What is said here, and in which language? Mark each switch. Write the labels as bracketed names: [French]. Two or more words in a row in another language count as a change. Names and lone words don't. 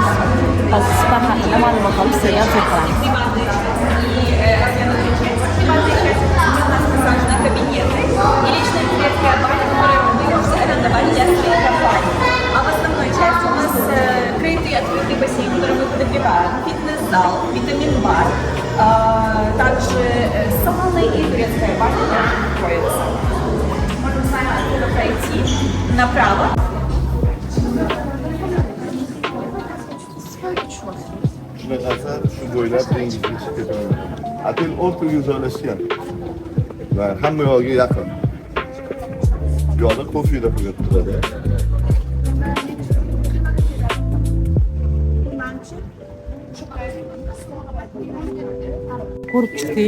[Uzbek] Hozir spa haqida ma'lumot olib sizga qilamiz. [Russian] И личная клетка баня, которую мы можем арендовать для своей компании. А в основной части у нас крытый открытый бассейн, который мы подогреваем, фитнес-зал, витамин-бар, также сауна и турецкая баня находится. Можем с вами оттуда пройти направо. [Uzbek] Shuna qarasa, shu bo'ylab dengizga chiqib ketaman. Otel o'rtaga joylashgan. Va hamma yo'lga yaqin. Bu yoqda kofeda qo'yib turadi. Ko'rib chiqdik.